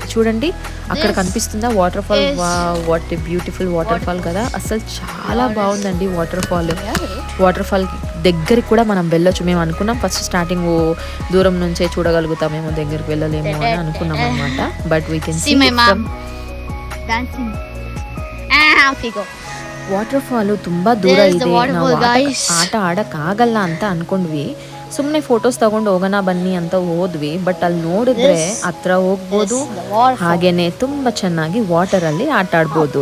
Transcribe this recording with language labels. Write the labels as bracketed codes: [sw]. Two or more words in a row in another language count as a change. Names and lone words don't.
[te] చూడండి అక్కడ కనిపిస్తుందా [en] water fall. what a beautiful water fall [te] కదా, అసలు చాలా బాగుందండి [en] water fall. water fall [te] దగ్గరికి కూడా మనం వెళ్ళొచ్చు. మేము అనుకున్నాం [en] first starting [te] దూరం నుంచే చూడగలుగుతామేమో, దగ్గరికి వెళ్ళలేమో అని అనుకున్నాం అనమాట. [en] but we can see water fall [kn] ತುಂಬ ದೂರ ಇದೆ, ನಾವು ಆಟ ಆಡೋಕ್ಕಾಗಲ್ಲ ಅಂತ ಅಂದ್ಕೊಂಡ್ವಿ. ಸುಮ್ಮನೆ ಫೋಟೋಸ್ ತಗೊಂಡು ಹೋಗೋಣ ಬನ್ನಿ ಅಂತ ಹೋದ್ವಿ. ಬಟ್ ಅಲ್ಲಿ ನೋಡಿದ್ರೆ ಹತ್ರ ಹೋಗ್ಬೋದು, ಹಾಗೇನೆ ತುಂಬ ಚೆನ್ನಾಗಿ ವಾಟರಲ್ಲಿ ಆಟ ಆಡ್ಬೋದು.